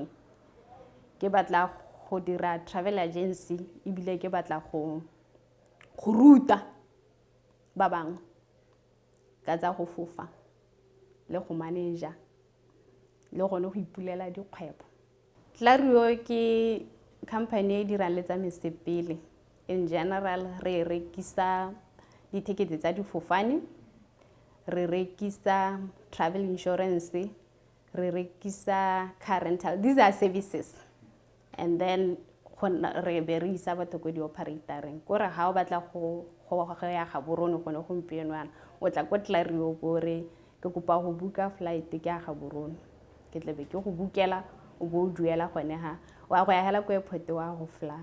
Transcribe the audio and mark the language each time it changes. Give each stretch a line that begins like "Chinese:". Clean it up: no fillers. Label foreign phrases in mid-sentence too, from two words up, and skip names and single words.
Tswana: Ke batla go dira
English: travel agency
Tswana: ebile ke batla go ruta ba bang ka tsa go fofa le go manager le gone go ipulela dikgwebo. Tlaruo ke company e dirang le tsa mesepele.
English: In general
Tswana: re rekisa ditekete tsa difofane, re rekisa
English: travel insurance,
Tswana: re rekisa
English: car rental. These are services. And then
Tswana: re be re isa batho ko di-operatoreng kore ga o batla go ya ga borone gone gompieno yana o tla ko Tlaruo bore ke kopa go buka flight ke ya ga borone ke tle be ke go bukela o bo duela gone ha wa go ya hela ko airport wa go fly.